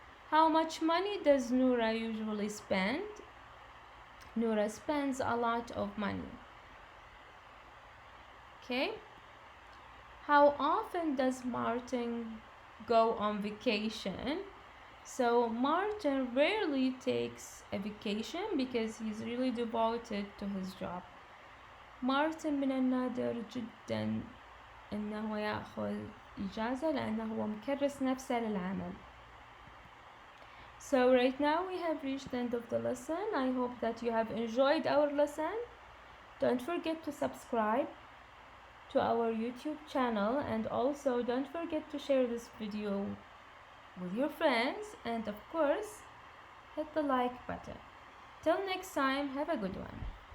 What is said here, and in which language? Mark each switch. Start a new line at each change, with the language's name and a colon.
English: How much money does Noura usually spend? Noura spends a lot of money. Okay. How often does Martin go on vacation? So Martin rarely takes a vacation because he's really devoted to his job.
Arabic: مارتن من النادر جدا انه ياخذ اجازة لانه هو مكرس نفسه للعمل.
English: So right now we have reached the end of the lesson. I hope that you have enjoyed our lesson. Don't forget to subscribe to our YouTube channel, and also don't forget to share this video with your friends, and of course hit the like button. Till next time, have a good one.